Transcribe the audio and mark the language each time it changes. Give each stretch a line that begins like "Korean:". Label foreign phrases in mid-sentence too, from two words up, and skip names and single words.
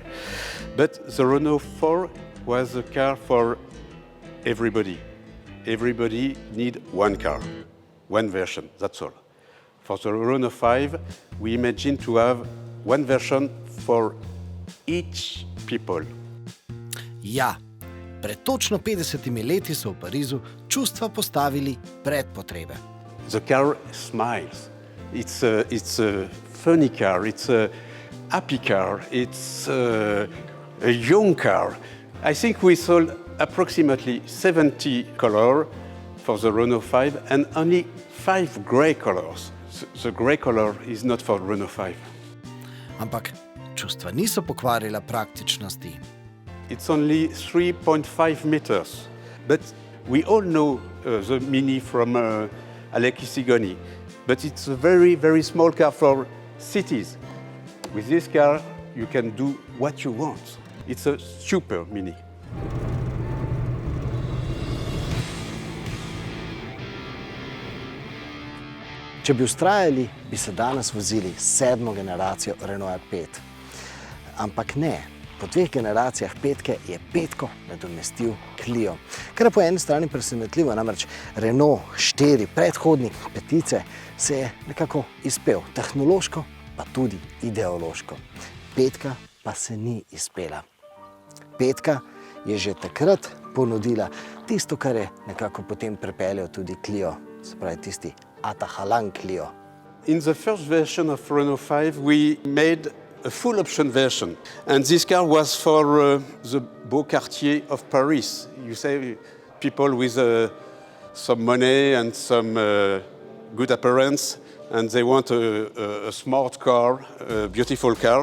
English: But the Renault 4 was a car for everybody. Everybody need one car, one version, that's all. For the Renault 5, we imagine to have one version for each people.
Slovenian: Ja, pred točno 50 leti so v Parizu čustva postavili pred potrebe.
English: The car smiles. It's a funny car, it's a happy car, it's a young car. I think we sold approximately 70 colors for the Renault 5 and only 5 grey colors. The grey color is not for Renault 5.
Slovenian: Ampak čustva niso pokvarila praktičnosti.
English: It's only 3.5 meters. But we all know the Mini from Alekis. But it's a very, very small car for cities. With this car, you can do what you want. It's a super Mini.
Slovenian: Če bi vztrajali, bi se danes vozili 7. generacijo Renault 5. Ampak ne, po 2 generacijah petke je petko nadomestil Clio. Kar je po eni strani presenetljivo, namreč Renault 4, predhodnik petice, se je nekako izpel tehnološko, pa tudi ideološko. Petka pa se ni izpela. Petka je že takrat ponudila tisto, kar je nekako potem prepeljal tudi Clio, se pravi tisti Atahalan Clio.
English: In the first version of Renault 5, we made a full option version. And this car was for the
French: beau quartier
English: of Paris. You say people with some money and some good appearance, and they want a smart car, a beautiful car.